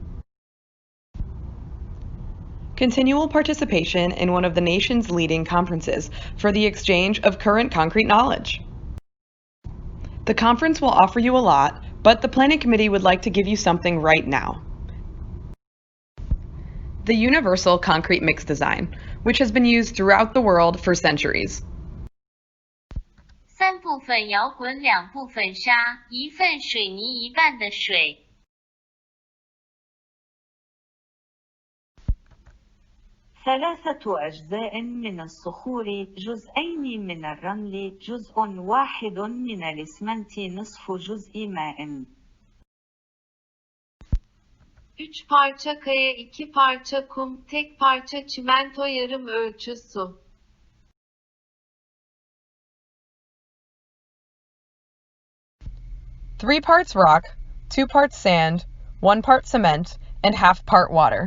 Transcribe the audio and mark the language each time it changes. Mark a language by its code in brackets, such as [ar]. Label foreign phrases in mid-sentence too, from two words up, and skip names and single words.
[en] Continual participation in one of the nation's leading conferences for the exchange of current concrete knowledge. The conference will offer you a lot, but the Planning Committee would like to give you something right now. The Universal Concrete Mix Design, which has been used throughout the world for centuries. [zh] 3 部分摇滚2部分沙1份水泥1半的水 [ar] 3 أجزاء من الصخور جزءين من الرمل جزء واحد من الإسمنت نصف جزء ماء [tr] 3 parça kaya 2 parça kum tek parça çimento yarım ölçü su [en] 3 parts rock, 2 parts sand, 1 part cement, and half part water.